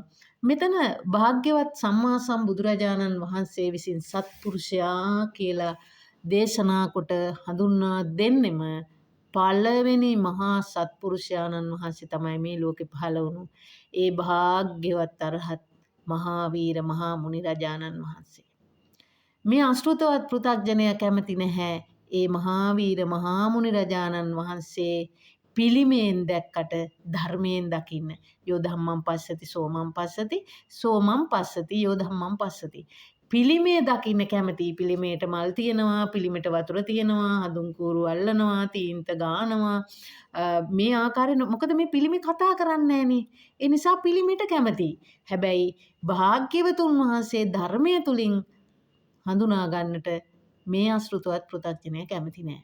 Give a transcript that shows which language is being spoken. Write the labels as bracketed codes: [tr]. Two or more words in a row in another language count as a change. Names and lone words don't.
[si] මෙතන භාග්‍යවත් සම්මා සම්බුදුරජාණන් වහන්සේ විසින් සත්පුරුෂයා කියලා දේශනා කොට හඳුන්වා දෙන්නෙම පළවෙනි මහා සත්පුරුෂයාණන් වහන්සේ තමයි මේ ලෝකෙ පහළ වුණු ඒ භාග්‍යවත් අරහත් මහා වීර මහා මුනි රජාණන් වහන්සේ. මේ අශෘතවත් පෘථග්ජනයා කැමති නැහැ ඒ මහා වීර මහා මුනි රජාණන් වහන්සේ පිළිමයෙන් දැක්කට ධර්මයෙන් දකින්න. [pi] යෝ ධම්මං පස්සති සෝමං පස්සති සෝමං පස්සති යෝ ධම්මං පස්සති. [si] පිළිමේ දකින්න කැමති. පිළිමේට මල් තියෙනවා, පිළිමේට වතුර තියෙනවා, හඳුන් කූරු අල්ලනවා, තීන්ත ගානවා. මේ ආකාරයෙන් මොකද මේ පිළිමේ කතා කරන්නේ නැහනේ. ඒ නිසා පිළිමේට කැමති. හැබැයි භාග්‍යවතුන් වහන්සේ ධර්මයේ තුලින් හඳුනා ගන්නට මේ අශෘතවත් පෘථග්ජනයා කැමති නෑ.